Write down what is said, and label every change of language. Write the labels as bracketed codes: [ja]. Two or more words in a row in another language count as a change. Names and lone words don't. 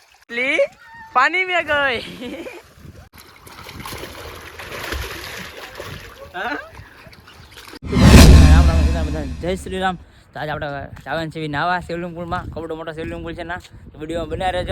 [hi] मछली पानी में गई। राम राम सीता बधाने जय श्री राम। तो आज [gu] આપણે જવાનું છે નાવા શિવલિંગ પુલમાં. કવડો મોટો શિવલિંગ પુલ છે ના, વિડીયોમાં બન્યા રહેજો.